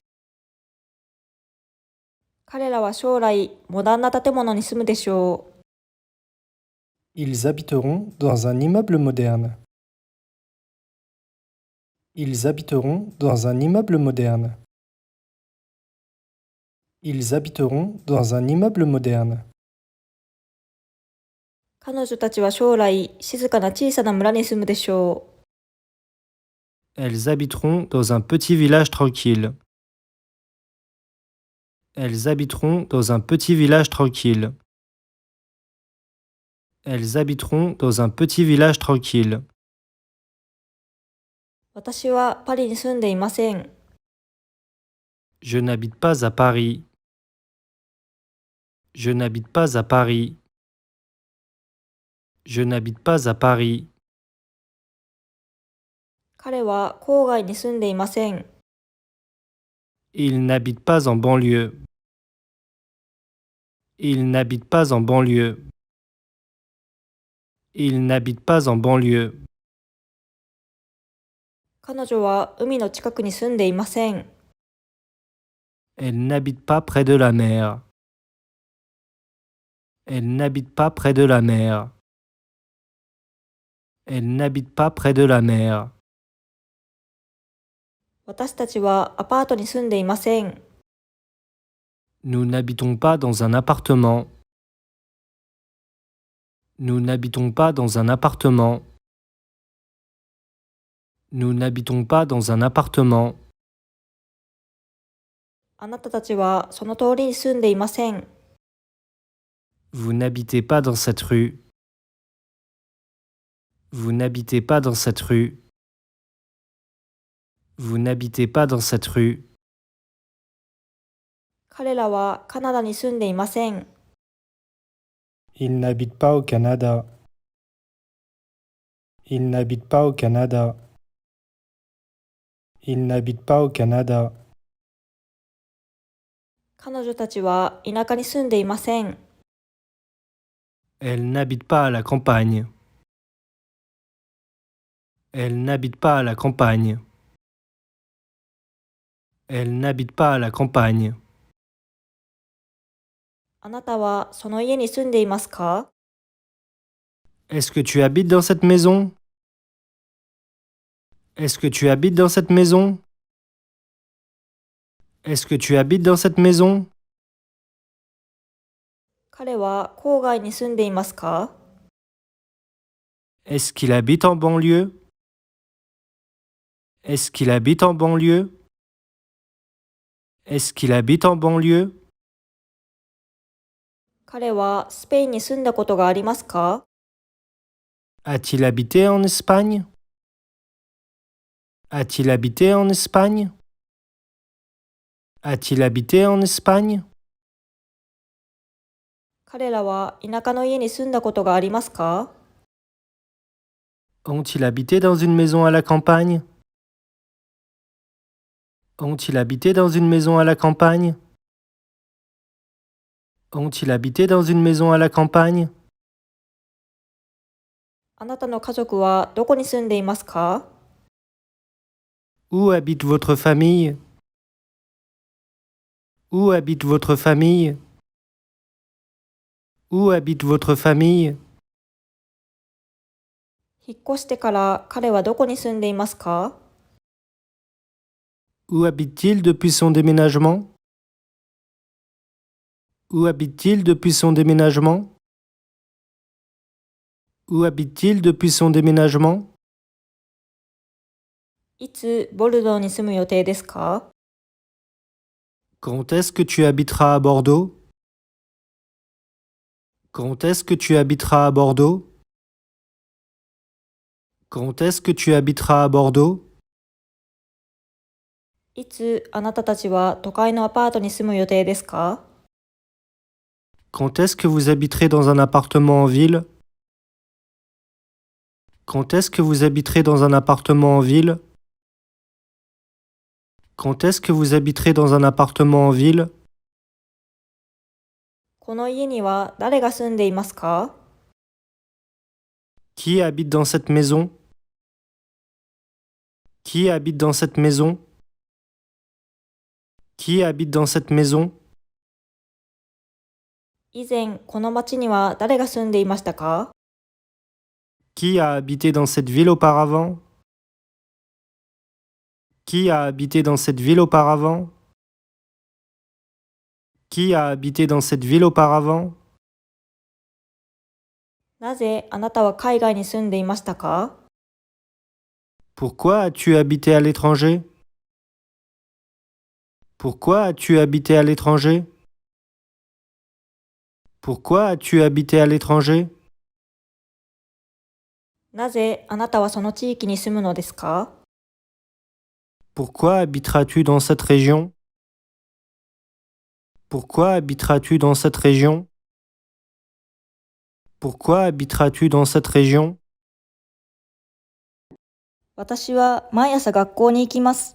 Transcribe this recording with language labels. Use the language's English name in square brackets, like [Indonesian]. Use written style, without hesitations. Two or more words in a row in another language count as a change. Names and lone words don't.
[Japanese] 彼らは将来、モダンな建物に住むでしょう。 [French] Ils habiteront dans un immeuble moderne. Ils habiteront dans un immeuble moderne. Ils habiteront dans un immeuble moderne. [Japanese] 彼女たちは将来、静かな小さな村に住むでしょう。 [French] Elles habiteront dans un petit village tranquille. Elles habiteront dans un petit village tranquille. Elles habiteront dans un petit village tranquille. [Japanese] 私はパリに住んでいません。 [French] Je n'habite pas à Paris. Je n'habite pas à Paris. Je n'habite pas à Paris. [Japanese] 彼は郊外に住んでいません。 [French] Il n'habite pas en banlieue. Il n'habite pas en banlieue. Il n'habite pas en banlieue. [Japanese] 彼女は海の近くに住んでいません。 [French] Elle n'habite pas près de la mer. Elle n'habite pas près de la mer. Elle n'habite pas près de la mer. [Japanese] 私たちはアパートに住んでいません。 [French] Nous n'habitons pas dans un appartement. Nous n'habitons pas dans un appartement. Nous n'habitons pas dans un appartement. [Japanese] あなたたちはその通りに住んでいません。 [French] Vous n'habitez pas dans cette rue. Vous n'habitez pas dans cette rue. Vous n'habitez pas dans cette rue. [Japanese] 彼らはカナダに住んでいません。 [French] Il n'habite pas au Canada. Il n'habite pas au Canada. Il n'habite pas au Canada. [Japanese] 彼女たちは田舎に住んでいません。 [French] Elle n'habite pas à la campagne. Elle n'habite pas à la campagne. Elle n'habite pas à la campagne. [Japanese] あなたはその家に住んでいますか？ [French] Est-ce que tu habites dans cette maison? Est-ce que tu habites dans cette maison? Est-ce que tu habites dans cette maison? [Japanese] 彼は郊外に住んでいますか？ [French] Est-ce qu'il habite en banlieue? Est-ce qu'il habite en banlieue? Est-ce qu'il habite en banlieue? [Japanese] 彼はスペインに住んだことがありますか？ [French] A-t-il habité en Espagne? A-t-il habité en Espagne? A-t-il habité en Espagne? [Japanese] 彼らは田舎の家に住んだことがありますか？ [French] Ont-ils habité dans une maison à la campagne? Ont-ils habité dans une maison à la campagne? Ont-ils habité dans une maison à la campagne? [Japanese] あなたの家族はどこに住んでいますか？ [French] Où habite votre famille? Où habite votre famille? Où habite votre famille? [Japanese] 引っ越してから彼はどこに住んでいますか？ [French] Où habite-t-il depuis son déménagement? Où habite-t-il depuis son déménagement? Où habite-t-il depuis son déménagement? [Japanese] いつボルドーに住む予定ですか？ [French] Quand est-ce que tu habiteras à Bordeaux? Quand est-ce que tu habiteras à Bordeaux? Quand est-ce que tu habiteras à Bordeaux? [Japanese] いつあなたたちは都会のアパートに住む予定ですか？ [French] Quand est-ce que vous habiterez dans un appartement en ville? Quand est-ce que vous habiterez dans un appartement en ville? Quand est-ce que vous habiterez dans un appartement en ville? [Japanese] この家には誰が住んでいますか？ [French] Qui habite dans cette maison? Qui habite dans cette maison? Qui habite dans cette maison? [Japanese] 以前この町には誰が住んでいましたか？ [French] Qui a habité dans cette ville auparavant? Qui a habité dans cette ville auparavant? Qui a habité dans cette ville auparavant? [Japanese] なぜあなたは海外に住んでいましたか？ [French] Pourquoi as-tu habité à l'étranger? Pourquoi as-tu habité à l'étranger? Pourquoi as-tu habité à l'étranger? [Japanese] なぜあなたはその地域に住むのですか？ [French] Pourquoi habiteras-tu dans cette région? Pourquoi habiteras-tu dans cette région? Pourquoi habiteras-tu dans cette région? [Japanese] 私は毎朝学校に行きます。